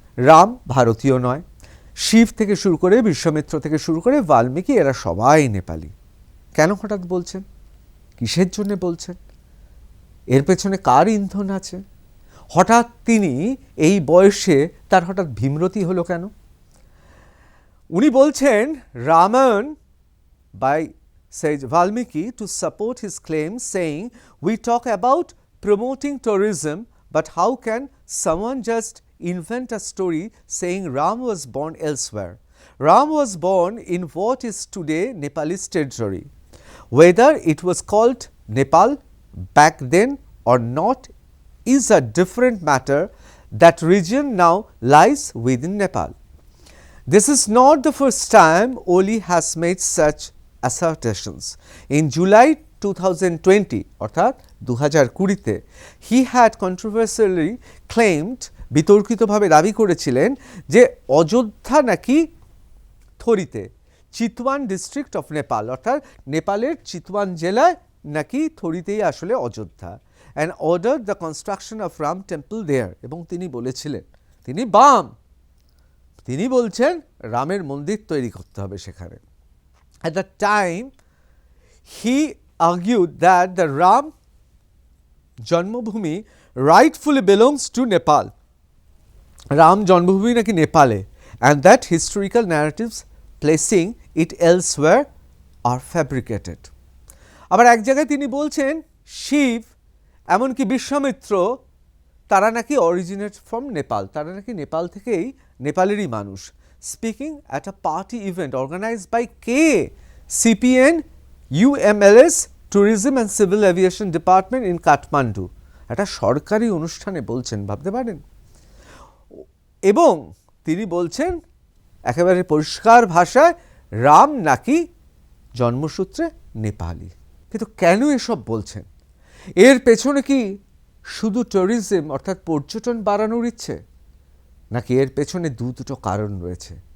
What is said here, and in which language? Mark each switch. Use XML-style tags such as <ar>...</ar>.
<bn>রাম ভারতীয় নয়, শিব থেকে শুরু করে বিশ্বমিত্র থেকে শুরু করে বাল্মীকি এরা সবাই নেপালি। কেন হঠাৎ বলছেন? কিসের জন্য বলছেন? এর পেছনে কার ইন্ধন আছে? হঠাৎ তিনি এই বয়সে তার হঠাৎ ভীমরতি হলো কেন? উনি বলছেন</bn> <en>Ramayana by Sage Valmiki to support his claim, saying, "We talk about promoting tourism, but how can someone just invent a story saying Ram was born elsewhere? Ram was born in what is today Nepalese territory. Whether it was called Nepal back then or not is a different matter. That region now lies within Nepal." This is not the first time Oli has made such assertions. In July 2020</en> <bn>অর্থাৎ 2020</bn> <en>he had controversially claimed,</en> <bn>বিতর্কিতভাবে দাবি করেছিলেন যে অযোধ্যা নাকি থরিতে, Chitwan district of Nepal অর্থাৎ নেপালের চিতওয়ান জেলায় নাকি থরিতেই আসলে Ayodhya,</bn> <en>and ordered the construction of Ram temple there.</en> <bn>এবং তিনি বলেছিলেন তিনি বাম, তিনি বলছেন রামের মন্দির তৈরি করতে হবে সেখানে।</bn> <en>At the time, he argued that the Ram Janmabhoomi rightfully belongs to Nepal. Ram Janmabhoomi</en> <bn>naki Nepale,</bn> <en>and that historical narratives placing it elsewhere are fabricated.</en> <bn>আবার এক জায়গায় তিনি বলছেন শিব এমনকি বিশ্বামিত্র তারা নাকি অরিজিনেট ফ্রম নেপাল, তারা নাকি নেপাল থেকেই নেপালেরই মানুষ।</bn> <en>Speaking at a party event organized by CPN UMLS Tourism and Civil Aviation Department in Kathmandu,</en> <bn>একটা সরকারি অনুষ্ঠানে বলছেন, ভাবতে পারেন। এবং তিনি বলছেন একেবারে পরিষ্কার ভাষায় রাম নাকি জন্মসূত্রে নেপালি। কিন্তু কেন এসব বলছেন? এর পেছনে কি শুধু ট্যুরিজম অর্থাৎ পর্যটন বাড়ানোর ইচ্ছে, নাকি এর পেছনে দুটো কারণ রয়েছে?</bn>